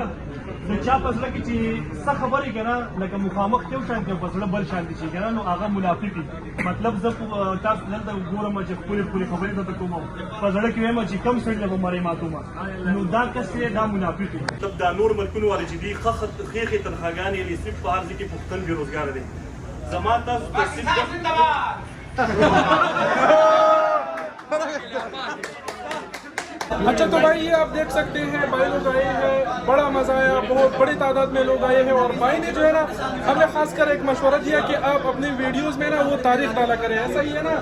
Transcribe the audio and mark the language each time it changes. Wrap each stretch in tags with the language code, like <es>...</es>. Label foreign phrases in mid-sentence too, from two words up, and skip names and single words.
<ps>د چا په زړه کې چې څه خبرې که نه لکه مخامخ یو شان دی او په زړه بل شان دي شي که نه، نو هغه منافق دي. مطلب زه تاسو دلته ګورم چې خپلې خبرې درته کوم، په زړه کې وایم چې کم سړي له به مرۍ ماتوم، نو دا کس دی دا منافق دی. مطلب دا نور ملکونو والے چې دي ښې تنخواګانې یې صرف په هر ځای کې پښتن بېروزګاره دی. زما تاسو ته</ps> <ur>اچھا تو بھائی یہ آپ دیکھ سکتے ہیں بھائی لوگ آئے ہیں، بڑا مزا آیا، بہت بڑی تعداد میں لوگ آئے ہیں. اور بھائی نے جو ہے نا ہمیں خاص کر ایک مشورہ دیا کہ آپ اپنے ویڈیوز میں نا وہ تاریخ ڈالا کریں، ایسا ہی ہے نا.</ur>